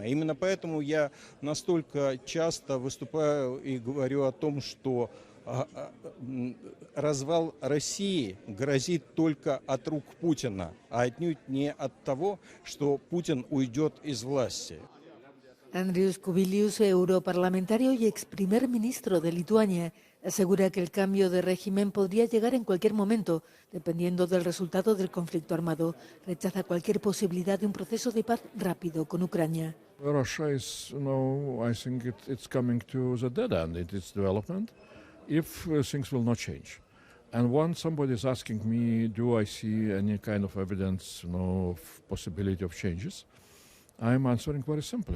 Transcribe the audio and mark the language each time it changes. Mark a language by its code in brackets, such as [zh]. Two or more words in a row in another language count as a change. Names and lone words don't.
[ru] Именно поэтому я настолько часто выступаю и говорю о том, что развал России грозит только от рук Путина, а отнюдь не от того, что Путин уйдет из власти. [es] Andrius Kubilius, europarlamentario y ex primer ministro de Lituania, asegura que el cambio de régimen podría llegar en cualquier momento, dependiendo del resultado del conflicto armado. Rechaza cualquier posibilidad de un proceso de paz rápido con Ucrania. [en] Russia is, I think it's coming to the dead end in its development if things will not change. And when somebody is asking me, do I see any kind of evidence, of possibility of changes, I'm answering very simply.